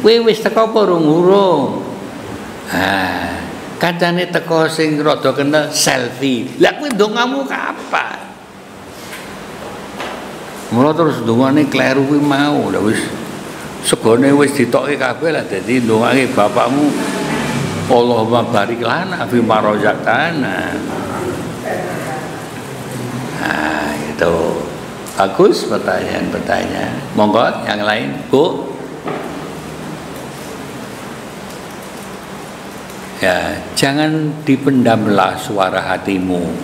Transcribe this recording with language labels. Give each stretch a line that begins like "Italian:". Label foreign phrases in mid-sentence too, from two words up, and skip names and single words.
Javanese: Kowe wis teko apa urung? Kancane teko sing rada kenal selfie. Lah kowe ndongamu kapan? Mula terus ndongane kleru kuwi mau. Lah wis segone wis ditokke kabeh lah dadi ndongake bapakmu
Arabic: اللهم بارك لنا فيما رزقتنا.
Indonesian: Nah, itu bagus pertanyaan-pertanyaan. Monggo yang lain, Bu. Ya, jangan dipendamlah suara hatimu.